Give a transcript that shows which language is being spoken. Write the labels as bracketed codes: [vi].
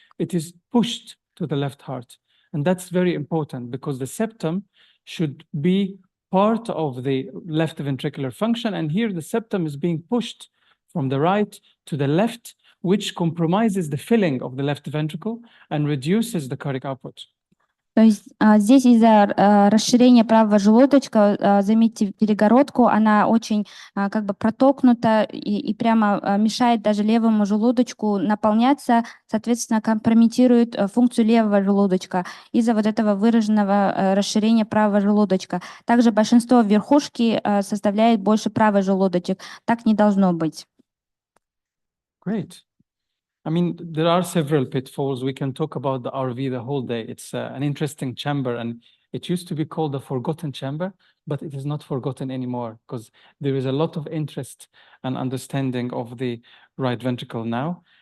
[en] It is pushed to the left heart. And that's very important because the septum should be part of the left ventricular function. And here the septum is being pushed from the right to the left, which compromises the filling of the left ventricle and reduces the cardiac output. [ru] То есть здесь из-за расширения правого желудочка, заметьте перегородку, она очень как бы протокнута и прямо мешает даже левому желудочку наполняться, соответственно, компрометирует функцию левого желудочка из-за вот этого выраженного расширения правого желудочка. Также большинство верхушки составляет больше правый желудочек. Так не должно быть. [en] Great. I mean, there are several pitfalls. We can talk about the RV the whole day. It's an interesting chamber, and it used to be called the forgotten chamber, but it is not forgotten anymore because there is a lot of interest and understanding of the right ventricle now.